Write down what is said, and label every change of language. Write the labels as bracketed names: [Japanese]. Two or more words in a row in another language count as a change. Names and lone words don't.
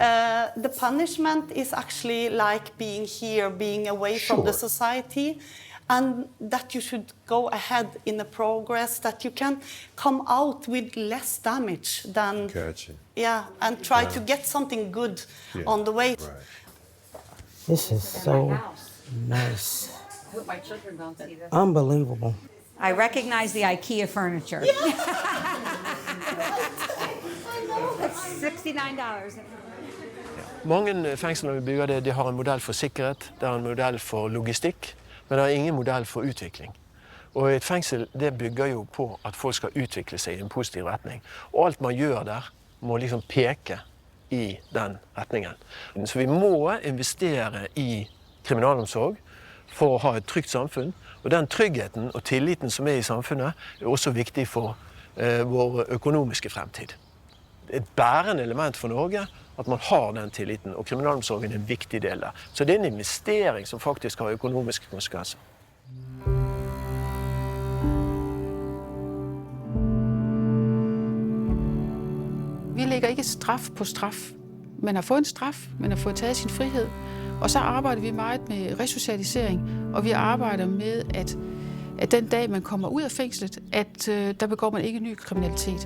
[English] The punishment is actually like being here, being away from the society, and that you should go ahead in the progress, that you can come out with less damage than, and try to get something good on the way. This is so nice. Unbelievable. I recognize the IKEA furniture. That's $69. [Norwegian] Mange fengsler vi bygger det, de har en modell for sikkerhet, det har en modell for logistikk, men det har ingen modell for utvikling. Og et fengsel det bygger jo på at folk skal utvikle seg i en positiv retning. Og alt man gjør der må liksom peke i den retningen. Så vi må investere i kriminalomsorg for å ha et trygt samfunn. Og den tryggheten og tilliten som er i samfunnet er også viktig for vår økonomiske fremtid. Det er et bærende element for Norge at man har den tilliten, og kriminalomsorgen er en viktig del der. Så det er en investering som faktisk har økonomiske konsekvenser. [Danish] Vi lægger ikke straf på straf. Man har fået en straf, man har fået taget sin frihed, og så arbejder vi meget med resocialisering, og vi arbejder med, at den dag, man kommer ud af fængslet, at der begår man ikke ny kriminalitet.